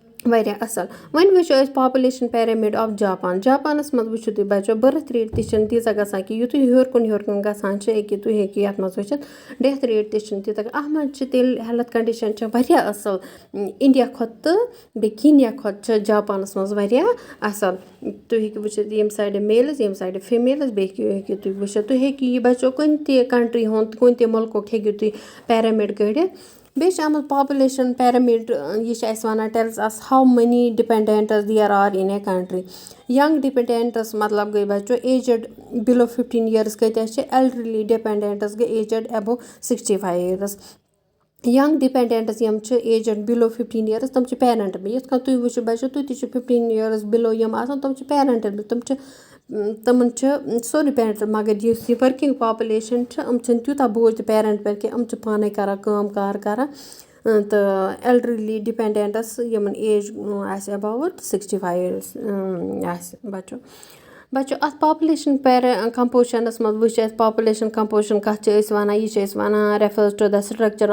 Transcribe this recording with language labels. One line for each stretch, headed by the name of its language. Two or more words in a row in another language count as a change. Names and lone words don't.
Kashmiri: واریاہ اَصٕل وۄنۍ وٕچھو أسۍ
English: population pyramid of Japan
Kashmiri: منٛز وٕچھو تُہۍ بَچو
English: birth rate
Kashmiri: تہِ چھِنہٕ تیٖژاہ گژھان کہِ یُتھُے ہیوٚر کُن گژھان چھِ أکیاہ تُہۍ ہیٚکِو یَتھ منٛز وٕچھِتھ
English: death rate
Kashmiri: تہِ چھِنہٕ تیٖژاہ اَتھ منٛز چھِ تیٚلہِ
English: health condition
Kashmiri: چھِ واریاہ اَصٕل اِنڈیا کھۄتہٕ تہٕ بیٚیہِ کیٖنیا کھۄتہٕ چھِ جاپانَس منٛز واریاہ اَصٕل تُہۍ ہیٚکِو وٕچھِتھ ییٚمہِ
English: side males
Kashmiri: ییٚمہِ
English: side females
Kashmiri: بیٚیہِ ہیٚکِو تُہۍ وٕچھِتھ تُہۍ ہیٚکِو یہِ بَچو کُنہِ تہِ کَنٹرٛی ہُنٛد کُنہِ تہِ مُلکُک ہیٚکِو تُہۍ پیرَمِڈ کٔڑِتھ بیٚیہِ چھِ آمُت پاپُلیشَن پیرَمِڈ یہِ چھِ اَسہِ وَنان
English: tells us how many dependents there are in a country young dependents
Kashmiri: مطلب گٔے بَچو
English: aged below 15 years
Kashmiri: کۭتیاہ چھِ
English: elderly dependents
Kashmiri: گٔے
English: aged above 65 years young dependents
Kashmiri: یِم چھِ
English: aged below 15 years
Kashmiri: تِم چھِ پیرَنٛٹ یِتھ کٔنۍ تُہۍ وٕچھِو بَچو تُہۍ تہِ چھِ
English: 15 years below
Kashmiri: یِم آسان تِم چھِ پیرَنٛٹَل تِمَن چھِ سورُے پیرَنٛٹ مگر یُس یہِ
English: working population
Kashmiri: چھِ یِم چھِنہٕ تیوٗتاہ بوج تہِ پیرَنٛٹ پٮ۪ٹھ کینٛہہ یِم چھِ پانَے کَران کٲم کار کَران تہٕ
English: elderly dependents
Kashmiri: یِمَن ایج آسہِ
English: about 65 years
Kashmiri: آسہِ بَچو اَتھ
English: population composition
Kashmiri: منٛز وٕچھ اَسہِ
English: population composition
Kashmiri: کَتھ چھِ أسۍ وَنان یہِ چھِ أسۍ وَنان
English: refers to the structure